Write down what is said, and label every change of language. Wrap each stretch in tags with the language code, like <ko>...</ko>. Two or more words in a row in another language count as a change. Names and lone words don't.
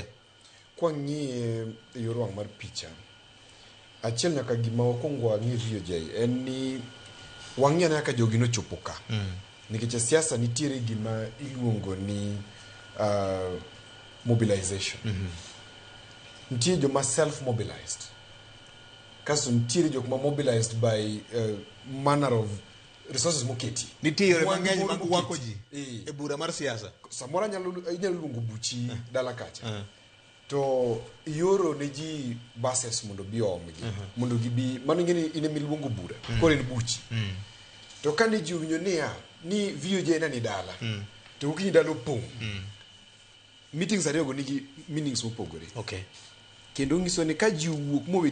<luo>kwang'ie yor wang' mar picha achiel nyaka gima wakwongo wang'e VOJ en ni wang'e nyaka jogi nochopo ka nikech siasa nitiere gima iluongo ni mobilization nitie joma</luo> <en>self mobilized</en> <luo>kaso nitiere jok ma</luo> <en>mobilized by manner of resources</en> <luo>moketi nitie yore mang'eny mag wako ji e bura mar siasa samoro inyalo luongo buchi dala kacha to yoro ne ji buses mondo bi omgi mondo gibi mano ing'eni ine miluongo bura koro en buchi to kane ji owinjo niya ni VOJ ni dala to gokinyi dala opong' meetings ariyogo nigi meanings mopogore kendo ng'iso ni ka ji owuok mowe</luo>